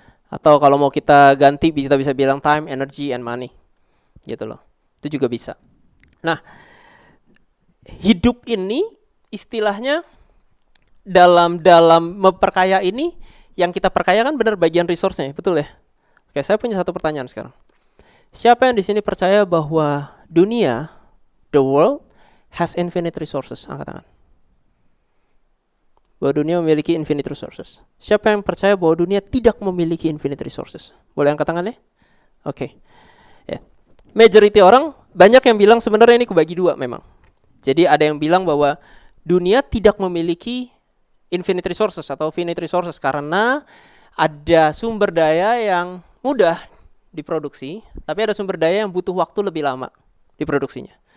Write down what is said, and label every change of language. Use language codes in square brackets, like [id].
[id] Atau kalau mau kita ganti, kita bisa bilang [en] time, energy, and money. [id] Gitu loh. Itu juga bisa. Nah, hidup ini istilahnya dalam memperkaya ini, yang kita perkaya kan benar bagian resource-nya, betul ya? Oke, saya punya satu pertanyaan sekarang. Siapa yang di sini percaya bahwa [en] dunia, the world has infinite resources. [id] Angkat tangan. Bahwa dunia memiliki infinite resources. Siapa yang percaya bahwa dunia tidak memiliki infinite resources? Boleh angkat tangannya? Oke. Ya. Majority orang, banyak yang bilang sebenarnya ini kebagi dua memang. Jadi ada yang bilang bahwa dunia tidak memiliki infinite resources atau finite resources karena ada sumber daya yang mudah diproduksi, tapi ada sumber daya yang butuh waktu lebih lama diproduksinya.